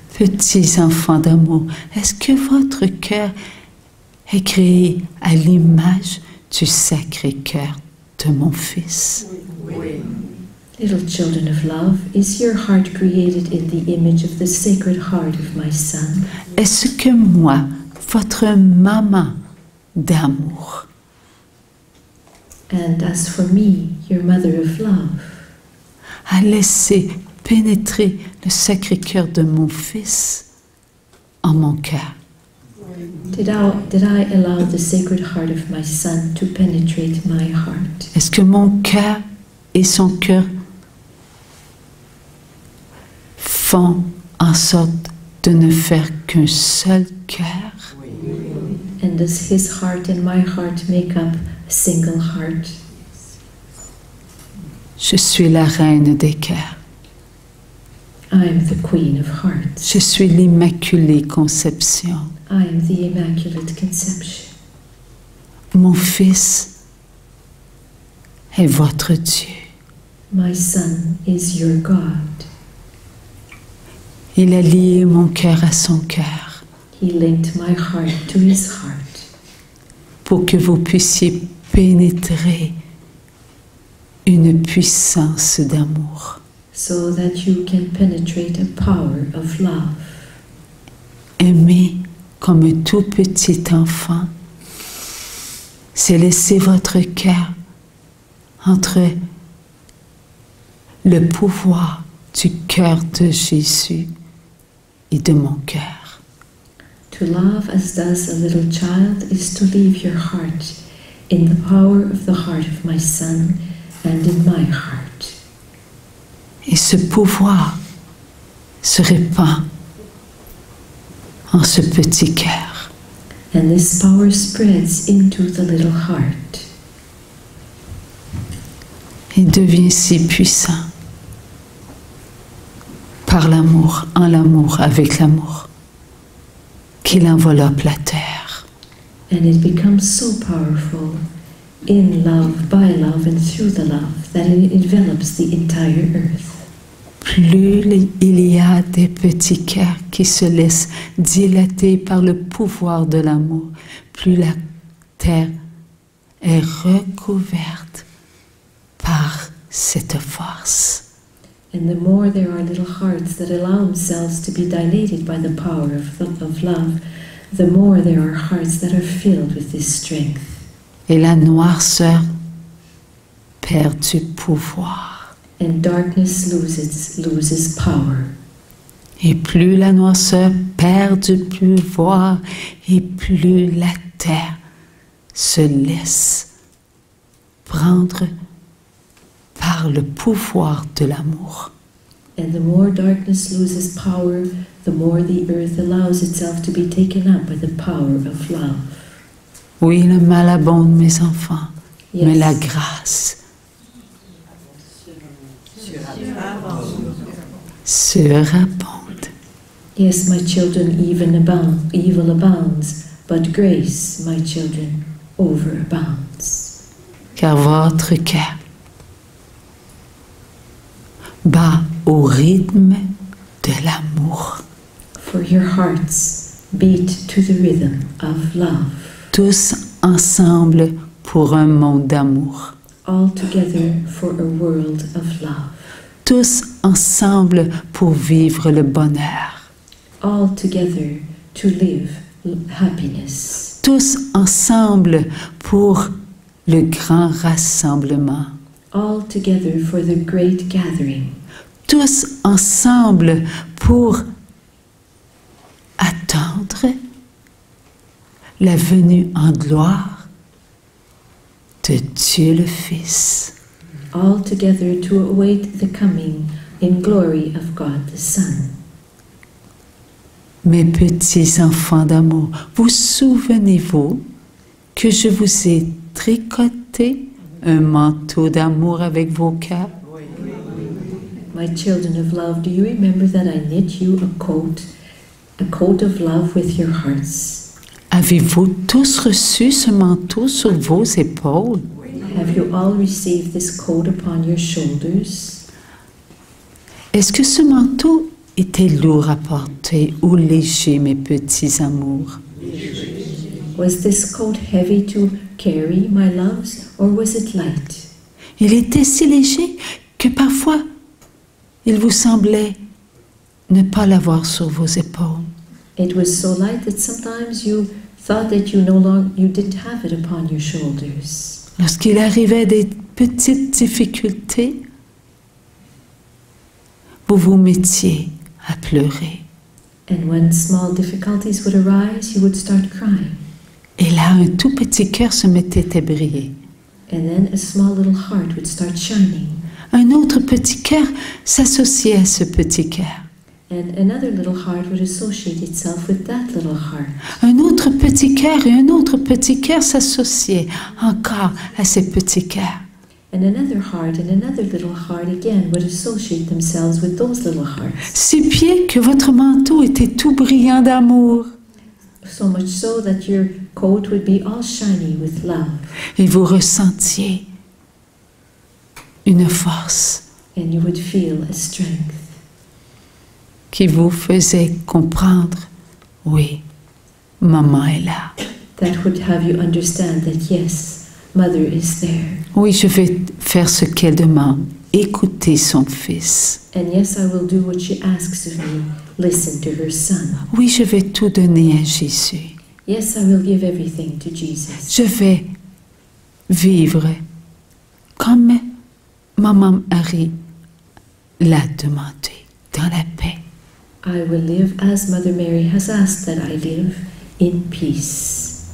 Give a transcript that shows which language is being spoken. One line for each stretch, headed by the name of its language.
French: Petits enfants d'amour, est-ce que votre cœur est créé à l'image du Sacré-Cœur de mon Fils?
English: Little children of love, is your heart created in the image of the Sacred Heart of my Son?
French: Est-ce que moi, votre maman d'amour,
English: And as for me, your Mother of Love,
French: a laissé pénétrer le Sacré-Cœur de mon Fils en mon cœur?
English: did I allow the Sacred Heart of my Son to penetrate my heart?
French: Est-ce que mon cœur et son cœur font en sorte de ne faire qu'un seul cœur?
English: And does His heart and my heart make up a single heart?
French: Je suis la reine des cœurs.
English: I am the Queen of Hearts.
French: Je suis l'Immaculée Conception.
English: I am the Immaculate Conception.
French: Mon Fils est votre Dieu.
English: My Son is your God.
French: Il a lié mon cœur à son cœur
English: He linked my heart to His heart
French: pour que vous puissiez pénétrer une puissance d'amour.
English: so that you can penetrate a power of love.
French: Aimer comme un tout petit enfant c'est laisser votre cœur entre le pouvoir du cœur de Jésus et de mon cœur.
English: To love as does a little child is to leave your heart in the power of the heart of my Son and in my heart.
French: Et ce pouvoir se répand en ce petit cœur.
English: And this power spreads into the little heart.
French: Il devient si puissant par l'amour, en l'amour, avec l'amour, qu'il enveloppe la terre.
English: And it becomes so powerful in love, by love, and through the love that it envelops the entire earth.
French: Plus il y a des petits cœurs qui se laissent dilater par le pouvoir de l'amour, plus la terre est recouverte par cette force.
English: And the more there are little hearts that allow themselves to be dilated by the power of love, the more there are hearts that are filled with this strength.
French: Et la noirceur perd du pouvoir.
English: And darkness loses power.
French: Et plus la noirceur perd du pouvoir, et plus la terre se laisse prendre par le pouvoir de l'amour.
English: And the more darkness loses power, the more the earth allows itself to be taken up by the power of love.
French: Oui, le mal abonde, mes enfants,
English: Yes.
French: mais la grâce surabonde.
English: Yes, my children, evil abounds, but grace, my children, overabounds.
French: Car votre cœur bat au rythme de l'amour.
English: For your hearts beat to the rhythm of love.
French: Tous ensemble pour un monde d'amour.
English: All together for a world of love.
French: Tous ensemble pour vivre le bonheur.
English: All together to live happiness.
French: Tous ensemble pour le grand rassemblement.
English: All together for the great gathering.
French: Tous ensemble pour attendre la venue en gloire de Dieu le Fils.
English: All together to await the coming in glory of God the Son.
French: Mes petits enfants d'amour, vous souvenez-vous que je vous ai tricoté un manteau d'amour avec vos cœurs?
English: My children of love, do you remember that I knit you a coat of love with your hearts?
French: Avez-vous tous reçu ce manteau sur vos épaules?
English: Have you all received this coat upon your shoulders?
French: Est-ce que ce manteau était lourd à porter ou léger, mes petits amours?
English: Was this coat heavy to carry, my loves, or was it light?
French: Il était si léger que parfois il vous semblait ne pas l'avoir sur vos épaules.
English: It was so light that sometimes you thought that you didn't have it upon your shoulders.
French: Lorsqu'il arrivait des petites difficultés, vous vous mettiez à pleurer.
English: And when small difficulties would arise, you would start crying.
French: Et là, un tout petit cœur se mettait à briller.
English: And then a small little heart would start shining.
French: Un autre petit cœur s'associait à ce petit cœur.
English: And another little heart would associate itself with that little heart.
French: Un autre petit cœur et un autre petit cœur s'associaient encore à ces petits cœurs.
English: And another heart and another little heart again would associate themselves with those little hearts.
French: Si bien que votre manteau était tout brillant d'amour.
English: So much so that your coat would be all shiny with love.
French: Et vous ressentiez une force
English: And you would feel a strength
French: qui vous faisait comprendre, oui, maman est là.
English: that would have you understand that yes, Mother is there.
French: Oui, je vais faire ce qu'elle demande, écouter son fils.
English: And yes, I will do what she asks of me. Listen to her Son.
French: Oui, je vais tout donner à Jésus.
English: Yes, I will give everything to Jesus.
French: Je vais vivre comme Maman Marie l'a demandé, dans la paix.
English: I will live as Mother Mary has asked that I live, in peace.